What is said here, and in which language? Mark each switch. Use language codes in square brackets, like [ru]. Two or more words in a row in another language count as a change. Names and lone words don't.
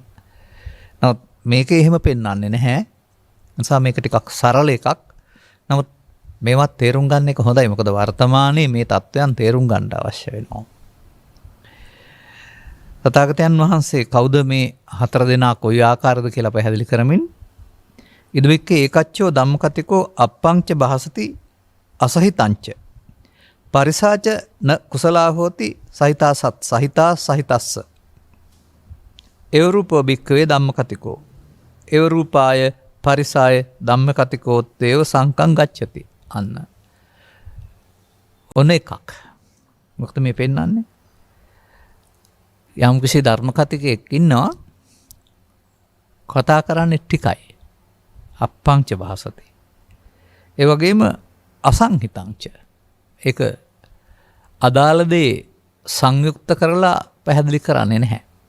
[si] නමුත් මේකේ එහෙම පෙන්වන්නේ නැහැ. නිසා මේක ටිකක් සරල එකක්. නමුත් මේවත් තේරුම් ගන්න එක හොඳයි. මොකද වර්තමානයේ මේ தත්වයන් තේරුම් ගන්න අවශ්‍ය වෙනවා. තථාගතයන් වහන්සේ කවුද මේ 4 දෙනා කොයි ආකාරද කියලා පැහැදිලි කරමින් ඉදවික්කේ [pi] ඒකච්චෝ ධම්මකතිකෝ අප්පංච භාසති අසහිතංච පරිසාච න කුසලා හෝති සහිතා සහිතස්ස එව රූපෝ භික්ඛවේ ධම්මකතිකෝ එව රූපාය පරිසාය ධම්මකතිකෝත්තේව සංකං ගච්ඡති. [si] අන්න ඔන්න එකක්. මොකද මේ පෙන්නන්නේ යම් කිසි ධර්ම කතිකයෙක් ඉන්නවා කතා කරන්නේ ටිකයි [pi] අප්පංච භාසති. [si] ඒ වගේම අසංහිතංච ඒක අදාළ දේ සංයුක්ත කරලා පැහැදිලි කරන්නේ නැහැ.